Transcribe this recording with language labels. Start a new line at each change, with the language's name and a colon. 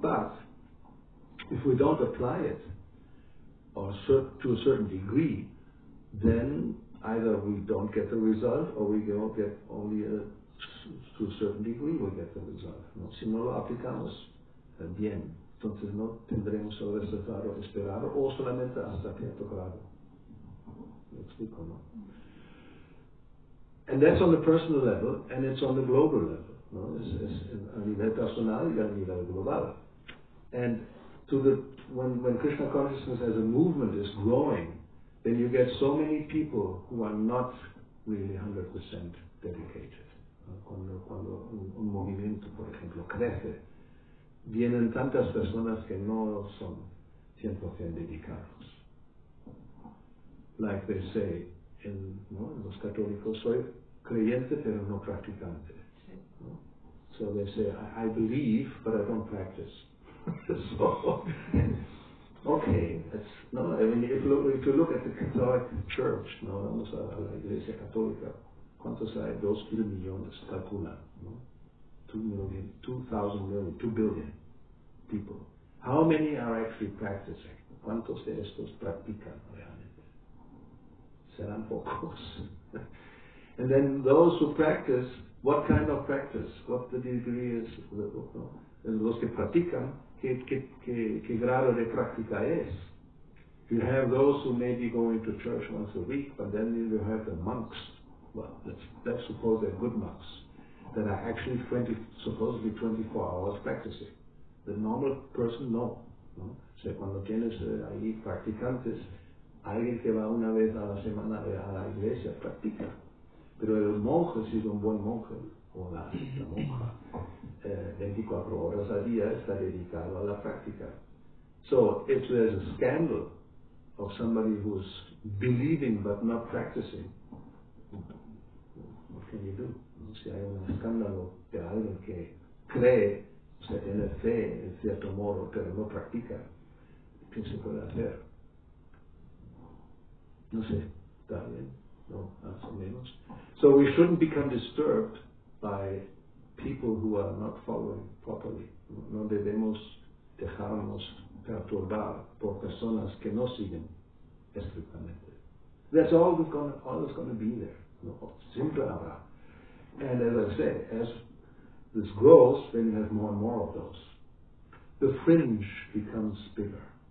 English: But if we don't apply it, or to a certain degree, then either we don't get the result, or we don't get only to a certain degree we get the result.
Spanish: ¿No? Si no lo aplicamos bien, entonces no tendremos el resultado esperado, o solamente hasta cierto grado. ¿Me explico, no?
English: And that's on the personal level, and it's on the global level.
Spanish: ¿No? Es a nivel personal y a nivel global.
English: And when Krishna consciousness as a movement is growing, then you get so many people who are not really 100% dedicated.
Spanish: Cuando un movimiento, por ejemplo, crece, vienen tantas personas que no son 100% dedicados. Like they say en los católicos, soy creyente pero no practicante. ¿No?
English: So they say, I believe, but I don't practice. So, okay, no, I mean, if you look at the Catholic Church, no, vamos a la Iglesia Católica, ¿cuántos hay?
Spanish: 2,000 millones, calcula, ¿no? 2 billion people.
English: How many are actually practicing?
Spanish: ¿Cuántos de estos practican realmente? Serán pocos.
English: And then those who practice, what kind of practice? What the degree is?
Spanish: Los que practican, ¿qué grado de práctica es?
English: You have those who may be going to church once a week, but then you have the monks. Well, let's suppose they're good monks that are actually supposedly 24 hours practicing. The normal person, no.
Spanish: O sea, cuando tienes ahí practicantes, alguien que va una vez a la semana a la iglesia practica. Pero el monje, si es un buen monje, o la monja, 24 horas al día está dedicado a la práctica.
English: So if there's a scandal of somebody who's believing but not practicing, what can you do?
Spanish: Si hay un escándalo de alguien que cree, o sea, tiene fe en cierto modo, pero no practica, ¿qué se puede hacer? No sé, ¿está bien? No, más o menos.
English: So we shouldn't become disturbed by people who are not following properly.
Spanish: No debemos dejarnos perturbar por personas que no siguen estrictamente.
English: That's always going to be there. No, siempre habrá. And as I say, as this grows, then you have more and more of those. The fringe becomes bigger.